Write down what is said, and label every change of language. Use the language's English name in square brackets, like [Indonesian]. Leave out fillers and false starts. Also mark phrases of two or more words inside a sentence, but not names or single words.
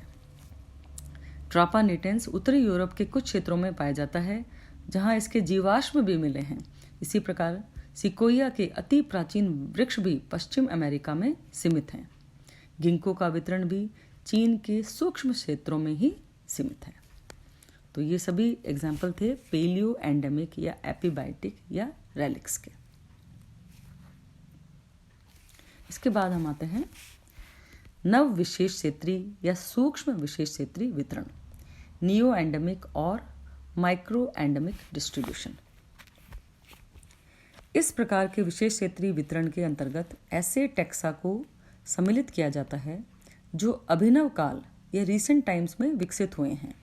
[Hindi] ट्रापानेटेंस उत्तरी यूरोप के कुछ क्षेत्रों में पाया जाता है, जहां इसके जीवाश्म भी मिले हैं. इसी प्रकार सिकोया के अति प्राचीन वृक्ष भी पश्चिम अमेरिका में सीमित हैं. गिंको का वितरण भी चीन के सूक्ष्म क्षेत्रों में ही सीमित है. तो ये सभी एग्जाम्पल थे [English] paleo endemic [Hindi] या एपिबायोटिक या रेलिक्स के. इसके बाद हम आते हैं नव विशेष क्षेत्रीय या सूक्ष्म विशेष क्षेत्रीय वितरण, [English] neo endemic और micro endemic distribution. [Hindi] इस प्रकार के विशेष क्षेत्रीय वितरण के अंतर्गत ऐसे टैक्सा को सम्मिलित किया जाता है जो अभिनव काल या [English] recent times [Hindi] में विकसित हुए हैं।